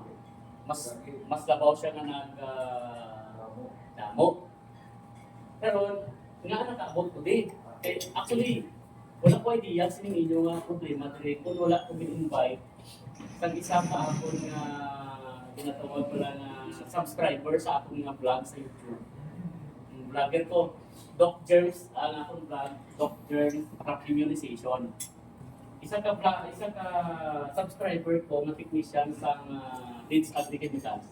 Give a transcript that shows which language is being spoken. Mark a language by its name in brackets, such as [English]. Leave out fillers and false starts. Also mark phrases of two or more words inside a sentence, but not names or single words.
[Hiligaynon] Mas labaw siya nga damo. Pero nga nakaabot ko din. Actually, wala ko idea sining inyo nga problema diri kung wala ko in-invite kag isa pa ako nga ginatawag pala na subscriber sa akong nga vlog sa YouTube. Vlogger ko, Doc Germs, ang akong vlog, Doc Germs Crop Immunization. Isa ka subscriber ko na technician sa Leeds Agri-Chemicals.